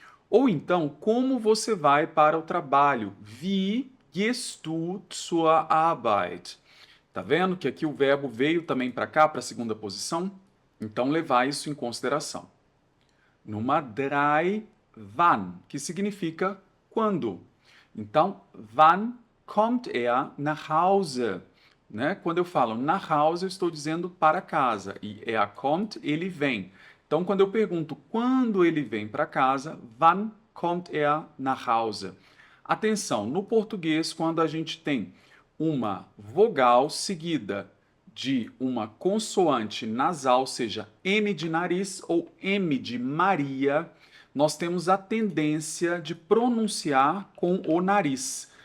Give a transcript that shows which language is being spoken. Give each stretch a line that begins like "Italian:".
Portuguese: Ou então, como você vai para o trabalho?
German: Wie gehst du zur Arbeit?
Portuguese: Tá vendo que aqui o verbo veio também para cá, para a segunda posição? Então, levar isso em consideração. Nummer 3, wann, que significa quando. Então,
German: wann kommt er nach Hause?
Portuguese: Né? Quando eu falo nach Hause, eu estou dizendo para casa. E er kommt, ele vem. Então, quando eu pergunto quando ele vem para casa,
German: wann kommt er nach Hause?
Portuguese: Atenção, no português, quando a gente tem uma vogal seguida de uma consoante nasal, seja M de nariz ou M de Maria, nós temos a tendência de pronunciar com o nariz.